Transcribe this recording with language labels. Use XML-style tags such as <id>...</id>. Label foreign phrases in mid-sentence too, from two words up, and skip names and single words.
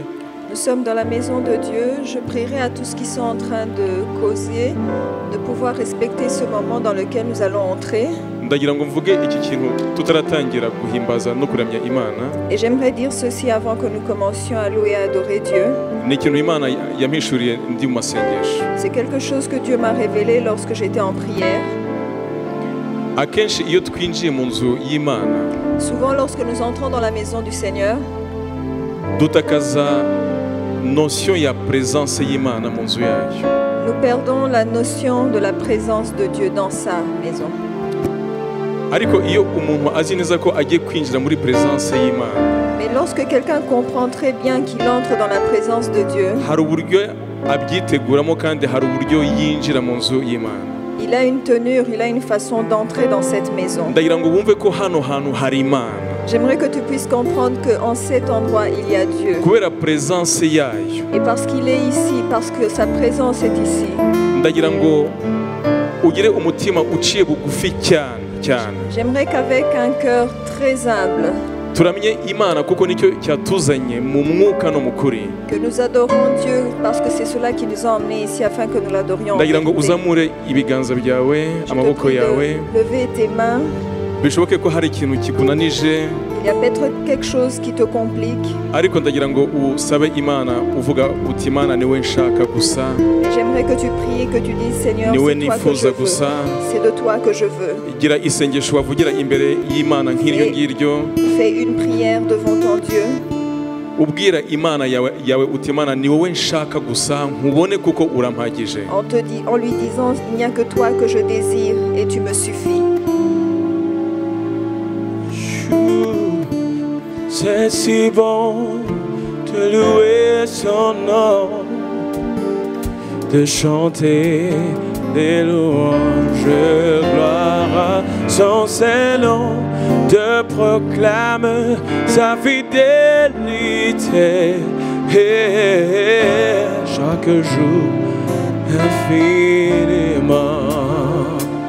<fr>Nous sommes dans la maison de Dieu. Je prierai à tous qui sont en train de causer de pouvoir respecter ce moment dans lequel nous allons entrer.</fr> <rw>ndagira ngo mvuge iki kintu tutaratangira guhimbaza no kuramya Imana.</rw> <fr>Et j'aimerais dire ceci avant que nous commencions à louer et à adorer Dieu.</fr> <rw>Ni ikintu Imana yampishuriye ndi mu masengesho.</rw> <fr>C'est quelque chose que Dieu m'a révélé lorsque j'étais en prière.</fr> <rw>Akenshi iyo twinjiye mu nzu y'Imana,</rw> <fr>souvent lorsque nous entrons dans la maison du Seigneur,</fr> <rw>dutakaza notion ya présence y'Imana mu nzu yayo.</rw> <fr>Nous perdons la notion de la présence de Dieu dans sa maison.</fr> <rw>Ariko iyo umuntu azi neza ko agiye kwinjira muri présence y'Imana,</rw> <fr>mais lorsque quelqu'un comprend très bien qu'il entre dans la présence de Dieu,</fr> <rw>hari uburyo abyiteguramo kandi hari uburyo yinjira mu nzu y'Imana.</rw> <fr>Il a une tenue, il a une façon d'entrer dans cette maison.</fr> <rw>ndagira ngo bumve ko hano hantu hari Imana.</rw> <fr>J'aimerais que tu puisses comprendre qu'en cet endroit, il y a Dieu.</fr> <rw>kubera présence yayo.</rw> <fr>Et parce qu'il est ici, parce que sa présence est ici,</fr> <rw>ndagira ngo ugire umutima uciye bugufi cyane.</rw> <fr>J'aimerais qu'avec un cœur très humble, que nous adorons Dieu je te lever tes mains. Il y a peut-être quelque chose qui te complique. J'aimerais que tu pries, que tu dises Seigneur, c'est toi que je veux. C'est de toi que je veux. Et fais une prière devant ton Dieu.</fr> <rw>ubwira imana yawe uti Imana ni wowe nshaka gusa nkubone kuko urampagije.</rw> <fr>En lui disant il n'y a que toi que je désire et tu me suffis. C'est si bon de louer son nom, de chanter des louanges, gloire à son Saint-Nom, de proclamer sa fidélité et chaque jour infiniment.</fr>